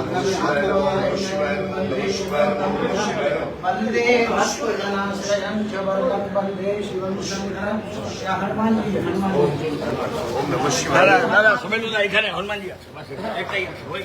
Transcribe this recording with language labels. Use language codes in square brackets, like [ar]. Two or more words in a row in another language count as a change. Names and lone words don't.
[sa] वंदे भक्तजनाश्रयं च वरदं वंदे शिवं शंकरं या हनुमान जी [bn] দাদা সবাই এখানে হনুমানজি আছে বাস একটাই আছে ওই